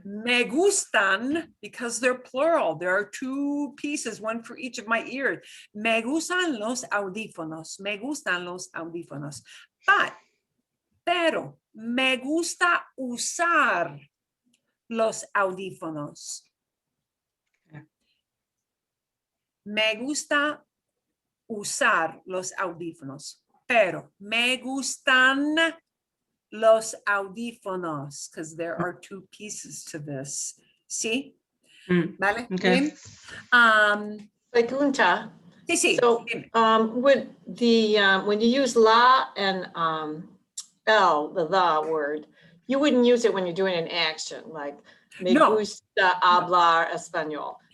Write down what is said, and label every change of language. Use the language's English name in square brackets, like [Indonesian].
[Spanish] Me gustan, [English] because they're plural. There are two pieces, one for each of my ears. [Spanish] Me gustan los audífonos. Me gustan los audífonos. Pero, me gusta usar los audífonos. [English] Okay. [Spanish] Me gusta usar los audífonos. Pero, me gustan los audífonos, [English] because there are two pieces to this. See? Vale? Okay. [Spanish] Pregunta. Sí, sí. [English] So, with the when you use la and el, the word, you wouldn't use it when you're doing an action, like [Spanish] me gusta hablar español.